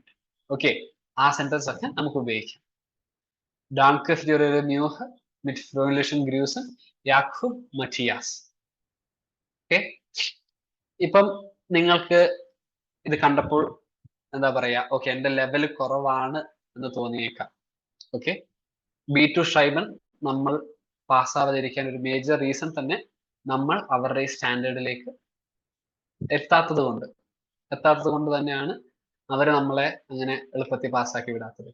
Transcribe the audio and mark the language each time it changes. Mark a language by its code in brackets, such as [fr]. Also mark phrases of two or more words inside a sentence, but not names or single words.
[ml] Okay, ആ സെന്റൻസ് ഒക്കെ നമുക്ക് ഉപയോഗിക്കാം. [de] Danke für Ihre Mühe, mit freundlichen Grüßen, Jakub Matthias. [ml] ഓക്കെ, ഇപ്പം നിങ്ങൾക്ക് ഇത് കണ്ടപ്പോൾ എന്താ പറയാ, ഓക്കെ, എന്റെ ലെവൽ കുറവാണ് എന്ന് തോന്നിയേക്കാം. ഓക്കെ, B2 ഷൈബൻ നമ്മൾ പാസ്സാവാതിരിക്കാൻ ഒരു [en] major reason [ml] തന്നെ നമ്മൾ അവരുടെ സ്റ്റാൻഡേർഡിലേക്ക് എത്താത്തത് കൊണ്ട് തന്നെയാണ് അവർ നമ്മളെ അങ്ങനെ എളുപ്പത്തിൽ പാസ്സാക്കി വിടാത്തത്.